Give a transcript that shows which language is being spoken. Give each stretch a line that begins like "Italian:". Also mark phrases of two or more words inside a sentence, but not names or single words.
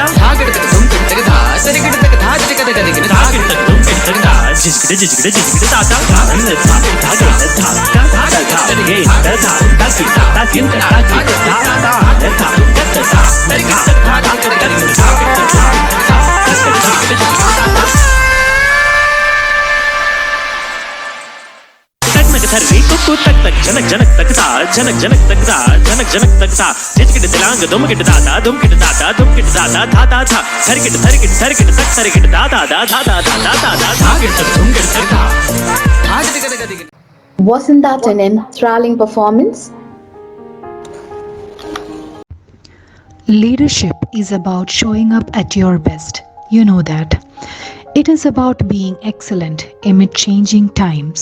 English: धाकृत धुमकिट सरता सरकिट तक धाकृत गदिगिन धाकृत धुमकिट सरता जिजगिट ताता धान सा धागे धा का धा गे धा ताकी ताकी ताकी धा धा धा कत धा धर्री कुकु तक तक जनक जनक तक ता जनक जनक तक ता जनक जनक तक ता जिजगिट दिलांग दुमकिट दादा दुमकिट दादा दुमकिट दादा धा धा धा धरकिट धरकिट धरकिट तक धरकिट दादा धा धा धा धा धा धा धागिट तक धुमकिट सरता धाकृत गदिगिन Wasn't that an enthralling performance? Leadership is about showing up at your best. You know that. It is about being excellent amid changing times.